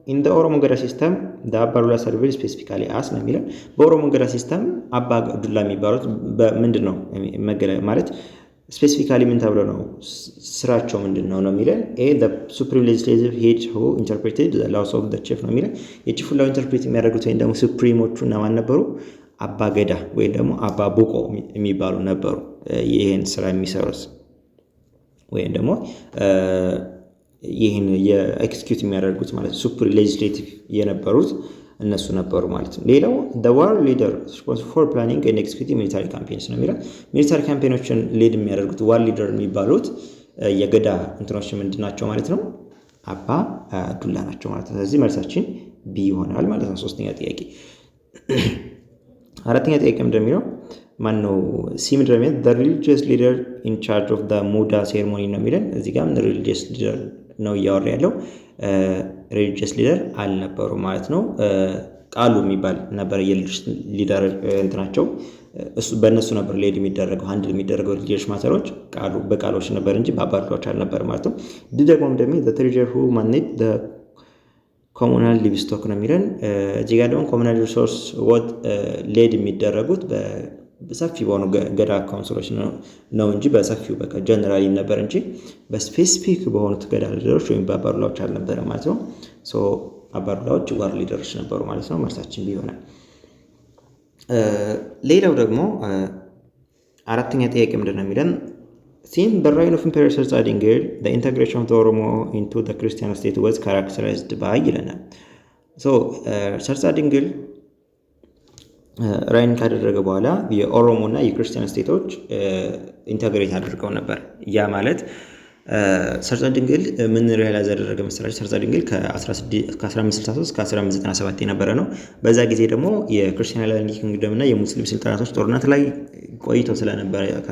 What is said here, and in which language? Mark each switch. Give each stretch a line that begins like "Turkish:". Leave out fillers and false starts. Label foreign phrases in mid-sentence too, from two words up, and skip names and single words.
English: In the Oromo Gada system the Abba Dula service specifically as
Amharic: ነው የሚለው። በኦሮሞ ገዳ ሲስተም አባ ዱላ የሚባሉት ምንድን ነው ማለት ስፔሲፊካሊ ምን ተብሎ ነው ስራቸው ምንድን ነው የሚለን።
English: the supreme legislative head who interpreted the laws of the chief
Amharic: ነው የሚለን። የቺፉን
English: law interpret
Amharic: የሚያደርጉት ወይም ደግሞ ሱፕሪሞቹ እነማን ነበሩ? አባ ገዳ ወይም ደግሞ አባ ቡቆ የሚባሉ ነበሩ። ይህን ስራ የሚሰሩት ወይም ደግሞ ይህን የኤክስኪዩት የሚያደርጉት ማለት
English: supreme legislative
Amharic: የነበሩት እነሱ ነበሩ ማለት ነው። ሌላው
English: the war leader responsible for planning and executing military campaigns
Amharic: ነው የሚለው።
English: military campaigns lead
Amharic: የሚያደርጉት
English: war leader
Amharic: የሚባሉት የገዳ እንትኖች ምንድን ናቸው ማለት ነው? አባ ዱላ ናቸው ማለት ነው። ስለዚህ መልሳችን ቢ ይሆናል ማለት ነው። ሶስተኛ ጥያቄ። አራተኛ ጥያቄ እንደሚለው ማን ነው ሲ ምንድነው?
English: the religious leader in charge of the Muda ceremony
Amharic: ነው የሚለን። እዚህ ጋር
English: religious leader
Amharic: ነው እያወራ ያለው።
English: religious leader
Amharic: አልነበሩ ማለት ነው። ቃሉ የሚባል ነበር የሊደር እንትናቸው። እሱ በእነሱ ነበር ሌድ የሚደረገው ሃንድል የሚደረገው
English: religious matters
Amharic: በቃሎች ነበር እንጂ በአባቶች አልነበር ማለት ነው። ደግሞ እንደሚ
English: the treasurer who managed the communal livestock
Amharic: ነው የሚለን። እዚህ ጋር ደግሞ
English: communal resource what
Amharic: ሌድ የሚደረጉት በሰፊ በሆኑ ገዳ ካውንስሎች ነው እንጂ በሰፊው በቃ ጀነራሊ ነበር እንጂ በስፔሲፊክ በሆኑት ገዳ ሊደሮች ወይም በአባዱላዎች አልነበረ ማለት ነው። ሶ አባዱላዎች
English: war leaders
Amharic: ነበሩ ማለት ነው። መልሳችን ቢሆነ ሌላው ደግሞ አራተኛ ጥያቄ ምንድነው የሚለን
English: since the reign of Emperor Sarsa Dingil the integration of the Oromo into the Christian state was characterized by
Amharic: ይለናል። ሶ ሰርሳ ድንግል ራይን ካደረገ በኋላ የኦሮሞ እና የክርስቲያን
English: states integrate
Amharic: አድርገው ነበር። ያ ማለት ሰርሳ ድንግል ምን ሪያላይዝ ያደረገ መሰላችሁ? ሰርሳ ድንግል ከ1563 እስከ 1597 የነበረ ነው። በዛ ጊዜ ደግሞ የክርስቲያን
English: land kingdom
Amharic: እና የሙስሊም ስልጣናቶች ጦርነት ላይ ቆይተው ስለነበረ ከዛ